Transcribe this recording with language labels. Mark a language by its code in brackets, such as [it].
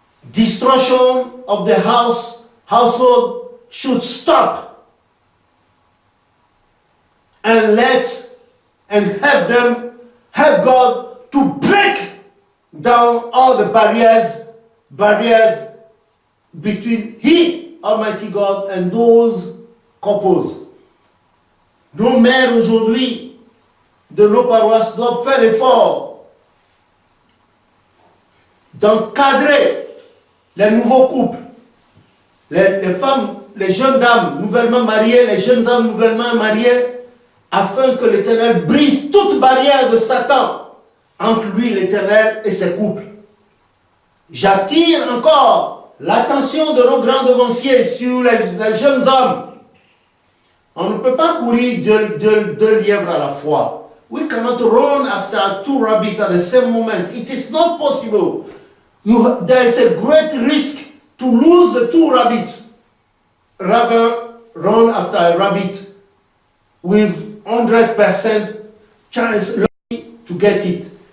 [en] Destruction of the household should stop, and help God to break down all the barriers between He, Almighty God, and those couples. [fr] Nos mères aujourd'hui de nos paroisses doivent faire l'effort d'encadrer les nouveaux couples, les femmes, les jeunes dames nouvellement mariées, les jeunes hommes nouvellement mariés, afin que l'Éternel brise toute barrière de Satan entre lui, l'Éternel, et ses couples. J'attire encore l'attention de nos grands devanciers sur les jeunes hommes. On ne peut pas courir deux lièvres à la fois. [en] We cannot run after two rabbits at the same moment. It is not possible. There is a great risk to lose the two rabbits. Rather, run after a rabbit with 100% chance to get it.